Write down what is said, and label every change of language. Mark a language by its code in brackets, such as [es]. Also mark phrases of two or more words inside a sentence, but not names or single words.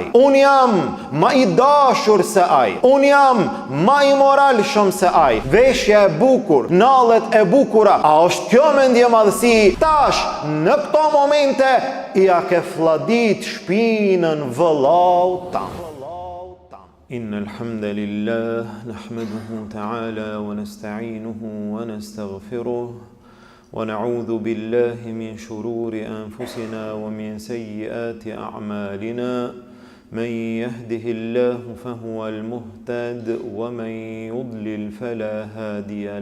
[sq] Unë jam ma I dashur se ai. Unë jam ma I moralshëm se ai. Veshja e bukur, nallet e bukura. A është kjo mendje madhësi? Tash, në këto momente, ja ke fladit shpinën vëllau tam. [ar] إن الحمد لله نحمده تعالى ونستعينه ونستغفره ونعوذ بالله من شرور أنفسنا ومن سيئات أعمالنا من يهده الله فهو المهتد ومن يضلل فلا هادي